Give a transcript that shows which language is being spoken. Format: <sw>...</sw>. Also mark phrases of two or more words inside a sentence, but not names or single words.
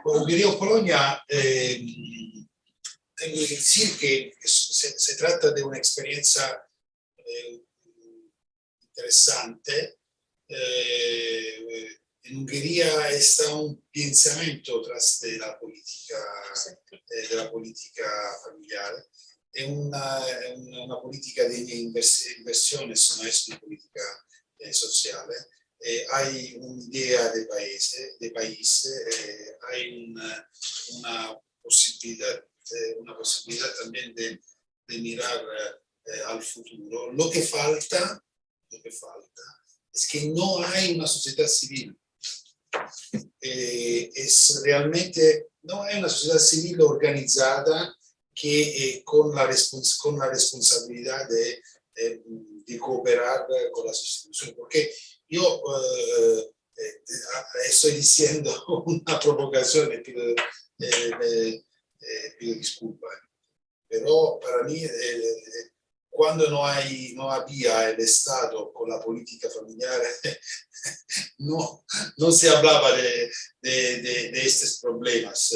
<es>Por Hungría y Polonia, tengo que decir que se trata de una experiencia interesante. En Hungría está un pensamiento tras de la política familiar.</es> <it>È una politica di inversione, non è una politica sociale. Hay un'idea del paese,</it> <es>hay una posibilidad también de mirar al futuro. Lo que falta es que no hay una sociedad civil. Es realmente, no hay una sociedad civil</es> <it>organizzata che</it> <es>con la responsabilidad de cooperar con las instituciones. Porque yo estoy diciendo una provocación, pido disculpas, pero para mí cuando no había el Estado con la política familiar, no se hablaba de estos problemas.</es>